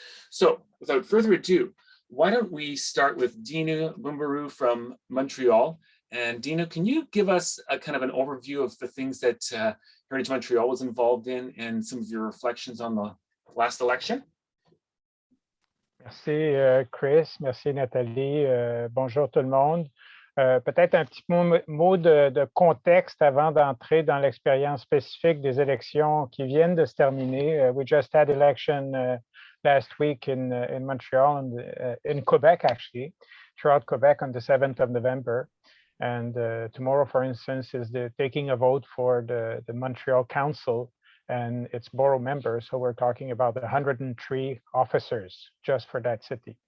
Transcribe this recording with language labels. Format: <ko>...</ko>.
<en>So without further ado, why don't we start with Dinu Bumbaru from Montreal. And Dinu, can you give us a kind of an overview of the things that Heritage Montreal was involved in and some of your reflections on the last election?</en> <fr>Merci Chris, merci Nathalie, bonjour tout le monde. Peut-être un petit mot de contexte avant d'entrer dans l'expérience spécifique des élections qui viennent de se terminer.</fr> <en>We just had election last week in Montreal and in Quebec, actually, throughout Quebec on the 7th of November. And tomorrow, for instance, is the taking a vote for the Montreal Council and its borough members. So we're talking about 103 officers just for that city.</en>